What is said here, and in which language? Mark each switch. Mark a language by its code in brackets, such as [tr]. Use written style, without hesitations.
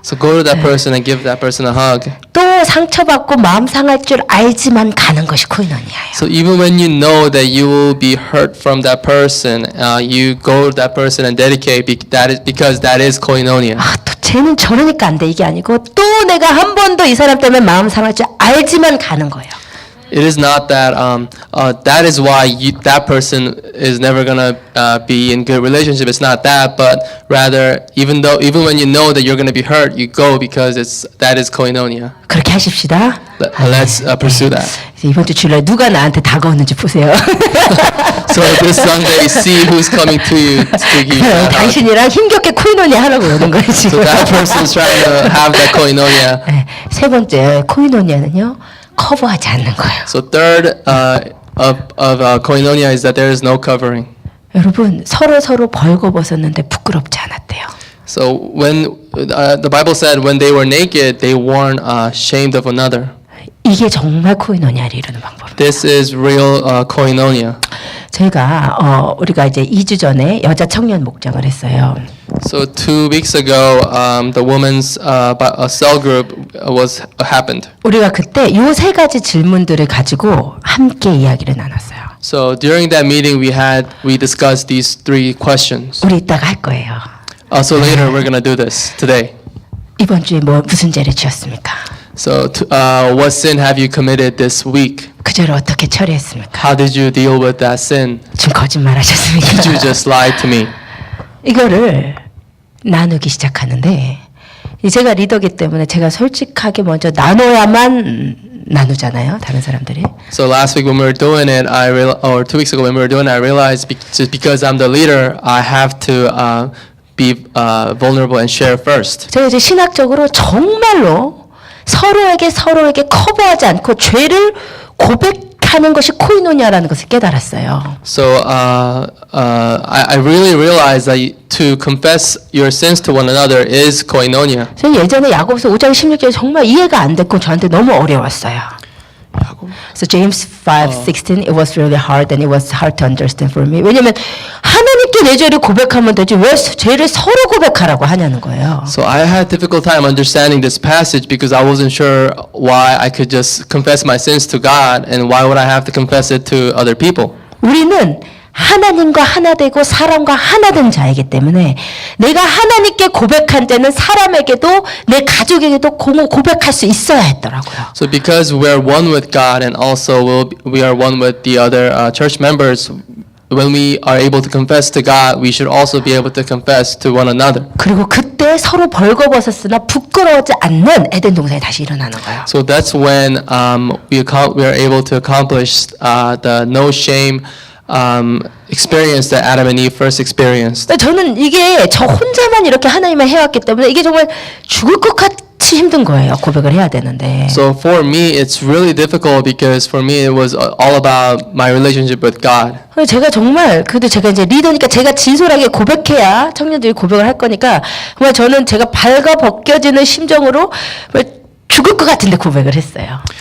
[en] So go to that person and give that person a hug. [ko] 또 상처받고 마음 상할 줄 알지만 가는 것이 코이노니아예요. [en] So even when you know that you will be hurt from that person, you go to that person and dedicate because that is koinonia. [ko] 또 쟤는 저러니까 안 돼 이게 아니고 또 내가 한 번 더 이 사람 때문에 마음 상할 줄 알지만 가는 거예요. [en] It is not that that is why that person is never gonna be in good relationship. It's not that, but rather even when you know that you're gonna be hurt, you go because that is koinonia. [ko] 그렇게 하십시다. [en] Let's pursue that. [ko] 이번 주 주일날 누가 나한테 다가오는지 보세요. [en] So this Sunday, see who's coming to you to give you that hug. [ko] 당신이랑 힘겹게 코이노니아 하라고 오는 거예요 [en] So [ko] 지금. [en] that person is trying to have that koinonia. [ko] 세 번째 코이노니아는요 커버하지 않는 거예요. [en] So third of koinonia is that there is no covering. [ko] 여러분 서로 벌거벗었는데 부끄럽지 않았대요. [en] So when the Bible said when they were naked, they weren't ashamed of another. [ko] 이게 정말 코이노니아를 이루는 방법입니다. [en] This is real koinonia. [ko] 저희가 우리가 이제 2주 전에 여자 청년 목장을 했어요. [en] So 2 weeks ago, the women's cell group happened. [ko] 우리가 그때 요 세 가지 질문들을 가지고 함께 이야기를 나눴어요. [en] So during that meeting, we discussed these 3 questions. [ko] 우리 이따가 할 거예요. [en] So later we're gonna do this today. [ko] 이번 주에 무슨 죄를 지었습니까? [en] So what sin have you committed this week? [ko] 그 죄를 어떻게 처리했습니까? [en] How did you deal with that sin? [ko] 지금 거짓말 하셨습니까? [en] Did you just lie to me? [ko] 이거를 나누기 시작하는데 제가 리더기 때문에 제가 솔직하게 먼저 나눠야만 나누잖아요, 다른 사람들이. [en] So last week when we were doing it, or 2 weeks ago when we were doing it, I realized just because I'm the leader, I have to be vulnerable and share first. [ko] 제가 이제 신학적으로 정말로 서로에게 커버하지 않고 죄를 고백하는 것이 코이노니아라는 것을 깨달았어요. [en] So I really realized that to confess your sins to one another is koinonia. [ko] 저는 예전에 야고보서 5장 16절 정말 이해가 안 됐고 저한테 너무 어려웠어요. [en] So James 5:16 it was really hard and it was hard to understand for me. [ko] 왜냐면 하나님께 내 죄를 고백하면 되지 왜 죄를 서로 고백하라고 하냐는 거예요. [en] So I had difficult time understanding this passage because I wasn't sure why I could just confess my sins to God and why would I have to confess it to other people. [ko] 우리는 하나님과 하나 되고 사람과 하나 된 자이기 때문에 내가 하나님께 고백한 때는 사람에게도 내 가족에게도 고백할 수 있어야 했더라고요. [en] So because we're one with God and also we are one with the other church members, when we are able to confess to God, we should also be able to confess to one another. [ko] 그리고 그때 서로 벌거벗었으나 부끄러워하지 않는 에덴 동산이 다시 일어나는 거예요. [en] So that's when we are able to accomplish the no shame experience that Adam and Eve first experienced. [ko] 저는 이게 저 혼자만 이렇게 하나님을 해왔기 때문에 이게 정말 죽을 것 같이 힘든 거예요. 고백을 해야 되는데. [en] So for me, it's really difficult because for me it was all about my relationship with God. [ko] 제가 정말 그래도 제가 이제 리더니까 제가 진솔하게 고백해야 청년들이 고백을 할 거니까 정말 저는 제가 발가 벗겨지는 심정으로 죽을 것 같은데 고백을 했어요.